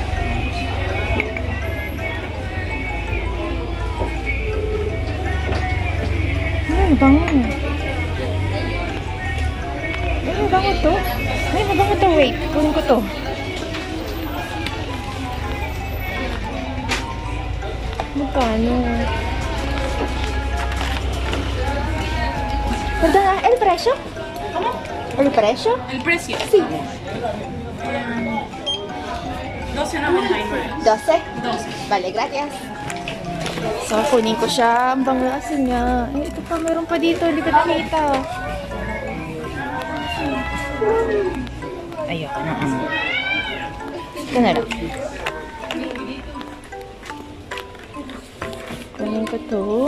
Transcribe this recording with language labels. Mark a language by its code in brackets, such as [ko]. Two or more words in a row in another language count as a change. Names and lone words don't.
[tl] Ay, mabango. Ay, mabango to. Ay, mabango to. Wait, kunin ko to. Magkano? [es] Perdona, ¿el precio? ¿Cómo? ¿El precio? El precio. Sí. 12.99. 12? 12. Vale, gracias. [tl] So, kunin ko siya. Ang bango kasi nga. Ay, ito pa, meron pa dito. Hindi ko nakita. Ayoko na. Ito na lang. Kunin ko to.